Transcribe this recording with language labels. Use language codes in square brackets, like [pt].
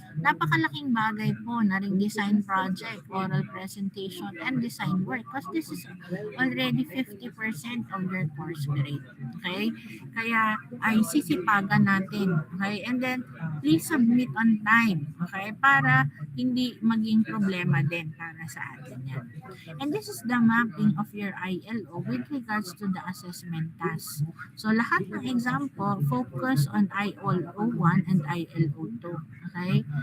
[tl] Napakalaking bagay po na ring [en] design project, oral presentation, and design work because this is already 50% of your course grade. Okay? [tl] Kaya ay sisipagan natin. [en] Okay? And then, please submit on time. Okay? [tl] Para hindi maging problema din para sa atin yan. [en] And this is the mapping of your ILO with regards to the assessment task. So [tl] lahat ng [en] exam po, focus on ILO 1 and ILO 2. Okay?